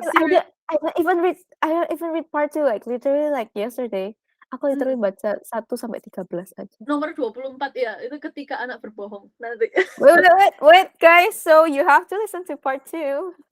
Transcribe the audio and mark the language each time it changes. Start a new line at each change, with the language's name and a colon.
English: I don't even read part 2, like literally like yesterday.
Indonesian: Aku literally baca 1 sampai 13 aja. Nomor 24 ya, itu ketika anak berbohong. Nanti.
English: Wait, guys. So you have to listen to part 2,